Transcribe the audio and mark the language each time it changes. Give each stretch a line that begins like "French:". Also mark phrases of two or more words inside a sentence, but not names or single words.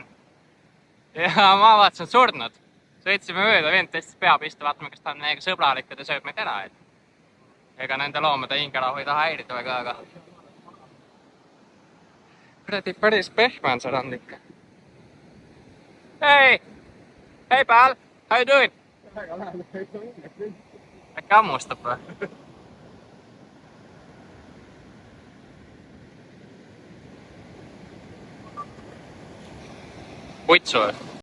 Estonian: Ja ma vaatasin, et surnud. Sõitsime mööda, vend tõstis pea pista, vaatame, kas ta on meiega sõbralik ja ta sööb meid ära. Ega nende loomade hingerahu ei taha häirida väga, aga kuradi päris pehme on see rand ikka. Hei! Hei,
English: pal! How you doing?
Estonian: Äkki ammustab või? Putsu või?